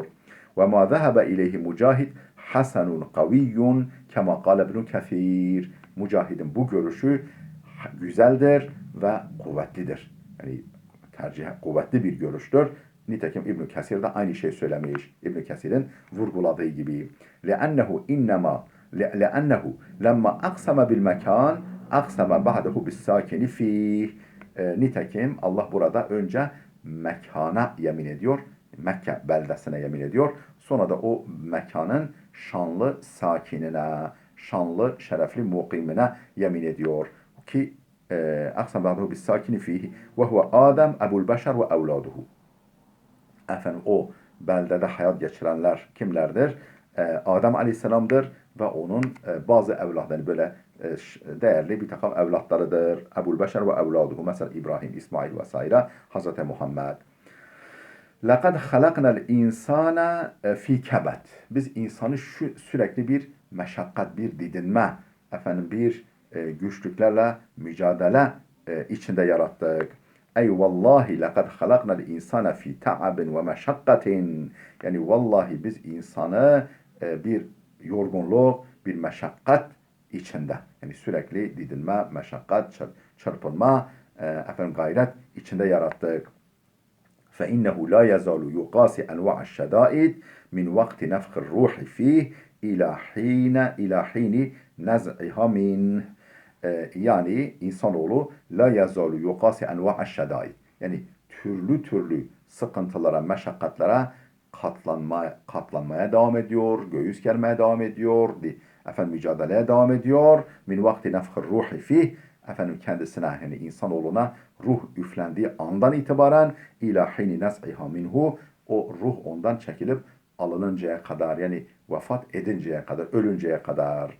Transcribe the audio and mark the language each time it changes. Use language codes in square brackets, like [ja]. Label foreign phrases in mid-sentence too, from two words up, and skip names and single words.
[ar] وما ذهب إليه مجاهد حسن قوي كما قال ابن كثير. [tr] Mücahid'in bu görüşü güzeldir ve kuvvetlidir. Yani kuvvetli bir görüştür. Nitekim İbn Kesir de aynı şey söylemiş. İbn Kesir'in vurguladığı gibi. [ar] لأنه لما أقسم بالمكان أقسم بعده بالساكن فيه. [tr] Nitekim Allah burada önce mekana yemin ediyor. Mekke beldesine yemin ediyor. Sonra da o mekanın şanlı sakinine, şanlı, şerefli mukimine yemin ediyor. [ar] Ki أقسم بعده بالساكن فيه وهو آدم أبو البشر وأولاده. [tr] O beldede hayat geçirenler kimlerdir? Adem Aleyhisselam'dır ve onun bazı evlatları, böyle değerli bir takım evlatlarıdır. [ar] أبو البشر وأولاده. [tr] Mesela İbrahim, İsmail vesaire. Hazreti Muhammed. [ar] لَقَدْ خَلَقْنَا الْاِنْسَانَ ف۪ي كَبَتْ. [tr] Biz insanı sürekli bir meşakkat, bir didinme, bir güçlüklerle mücadele içinde yarattık. [ar] أي والله لقد خلقنا الإنسان في تعب ومشقة. [tr] Yani vallahi biz insanı bir yorgunluk, bir meşakkat içinde. Yani sürekli didinme, meşakkat, çırpınma, gayret içinde yarattık. [ar] فإنه لا يزال يقاسي أنواع الشدائد من وقت نفخ الروح فيه إلى حين نزعها منه. [tr] Yani insanoğlu [ar] لا يزال يقاسي أنواع الشدائد. [tr] Yani türlü türlü sıkıntılara, meşakkatlere katlanmaya devam ediyor, göğüs germeye devam ediyor, mücadeleye devam ediyor. [ar] من وقت نفخ الروح فيه, [tr] kendisine yani insanoğluna ruh üflendiği andan itibaren [ar] إلى حين نزعها منه, [tr] o ruh ondan çekilip alınıncaya kadar, yani vefat edinceye kadar, ölünceye kadar.